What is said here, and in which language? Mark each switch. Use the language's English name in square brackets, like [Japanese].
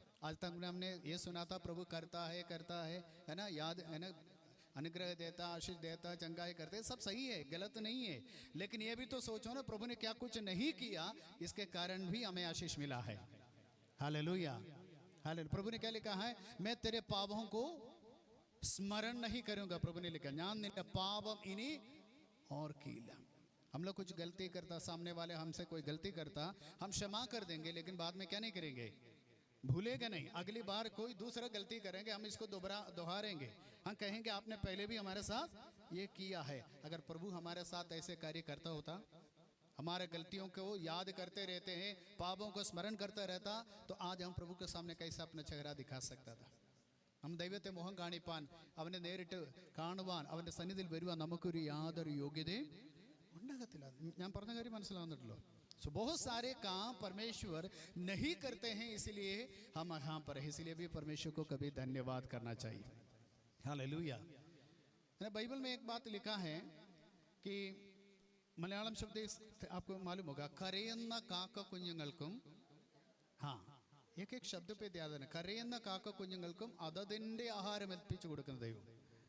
[Hindi] आज तक हमने ये सुना था, प्रभु करता है ना, याद है ना, अनुग्रह देता, आशीष देता, चंगाई करते, सब सही है, गलत नहीं है। लेकिन ये भी तो सोचो ना, प्रभु ने क्या कुछ नहीं किया, इसके कारण भी हमें आशीष मिला है। Hallelujah hallelujah. प्रभु ने क्या लिखा है? मैं तेरे पापों को स्मरण नहीं करूंगा। प्रभु ने लिखा, [Malayalam] ഞാൻ നിന്റെ പാപം ഇനി ഓർക്കില്ല। [Hindi] हम लोग कुछ गलती करता, सामने वाले हमसे कोई गलती करता, हम क्षमा कर देंगे, लेकिन बाद में क्या नहीं करेंगे? भूलेगा नहीं। अगली बार कोई दूसरा गलती करेंगे, हम इसको दोहराएंगे, हम कहेंगे आपने पहले भी हमारे साथ ये किया है। अगर प्रभु हमारे साथ ऐसे कार्य करता होता, हमारे गलतियों को याद करते रहते हैं, पापों को स्मरण करता रहता, तो आज हम प्रभु के सामने कैसे अपना चेहरा दिखा सकता था? [Malayalam] നാം ദൈവത്തെ മുഖം കാണിപ്പാൻ, അവനെ നേരിട്ട് കാണുവാൻ, അവൻ്റെ സന്നിധിയിൽ വരുവാൻ നമുക്കൊരു യാതൊരു യോഗ്യതയും ഉണ്ടാകത്തില്ല. ഞാൻ പറഞ്ഞ കാര്യം മനസ്സിലാവുന്നുണ്ടല്ലോ. [Hindi] सो बहुत सारे काम परमेश्वर नहीं करते हैं, इसलिए हम यहाँ पर हैं. इसलिए भी परमेश्वर को कभी धन्यवाद करना चाहिए. हालेलुया. बाइबल में एक बात लिखा है कि मलयालम शब्द आपको मालूम होगा, [Malayalam] കരയുന്ന കാക്ക കുഞ്ഞുങ്ങൾക്കും, [Hindi] हाँ एक एक शब्द पे ध्यान देना, [Malayalam] കരയുന്ന കാക്ക കുഞ്ഞുങ്ങൾക്കും അതതിൻ്റെ ആഹാരം എത്തിച്ചു കൊടുക്കുന്ന ദൈവം.